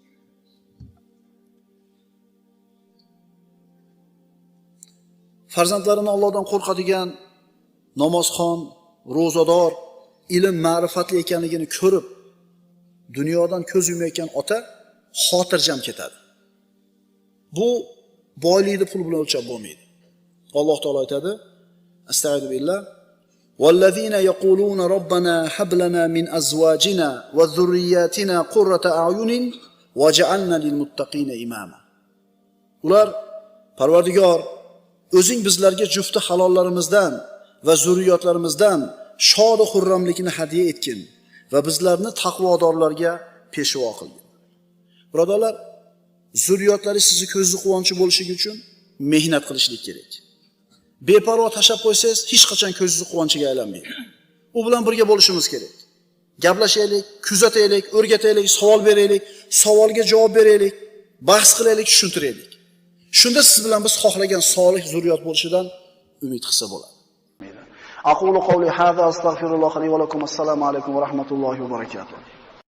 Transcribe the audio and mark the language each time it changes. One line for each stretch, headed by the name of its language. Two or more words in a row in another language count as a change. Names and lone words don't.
Uzbek: Farzandlarini Allohdan qo'rqadigan, namozxon, ro'zador, ilm ma'rifatli ekanligini ko'rib, dunyodan ko'z yummayotgan ota xotirjam ketadi. Bu boylikni pul bilan o'lchab bo'lmaydi. Alloh taolo aytadi:
Arabic: أستغفر بالله. والذين يقولون ربنا هب لنا من أزواجنا وذرياتنا قرة أعين واجعلنا للمتقين إماما.
Uzbek: Ular Parvardigor, o'zing bizlarga jufti halollarimizdan va zurriyotlarimizdan shod va xurramlikni hadiya etgin va bizlarni taqvodorlarga peshvo qilgin. Birodarlar, zurriyotlaringiz sizni ko'zni quvonchi bo'lishligi uchun mehnat qilishlik kerak. Beparvo tashab qo'ysangiz, hech qachon ko'zingizni quvonchiga aylanmaydi. U bilan birga bo'lishimiz kerak. Gaplashaylik, kuzataylik, o'rgataylik, savol beraylik, savolga javob beraylik, bahs qilaylik, tushuntiraylik. Shunda siz bilan biz xohlagan solih zurriyot bo'lishidan umid qilsa bo'ladi.
Arabic: أقول قولي هذا أستغفر الله لي ولكم. السلام عليكم ورحمة الله وبركاته.